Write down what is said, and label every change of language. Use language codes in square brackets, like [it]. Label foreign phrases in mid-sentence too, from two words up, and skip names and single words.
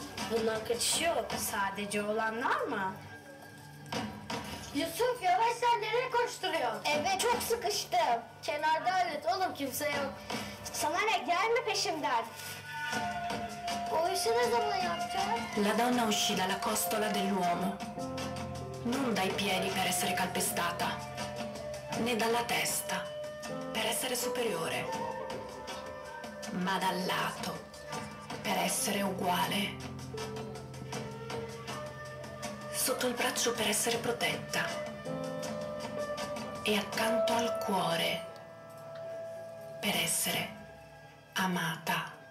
[tr] Bundan kaçış yok. Sadece olanlar mı? Yusuf, yavaş, sen nereye koşturuyorsun? Evet, çok sıkıştım. Kenarda hallet oğlum, kimse yok. Sana ne? Gelme peşimden. O işi ne zaman yapacağız? [it] La donna uscì dalla costola dell'uomo, non dai piedi per essere calpestata, né dalla testa per essere superiore, ma dal lato per essere uguale. Sotto il braccio per essere protetta e accanto al cuore per essere amata.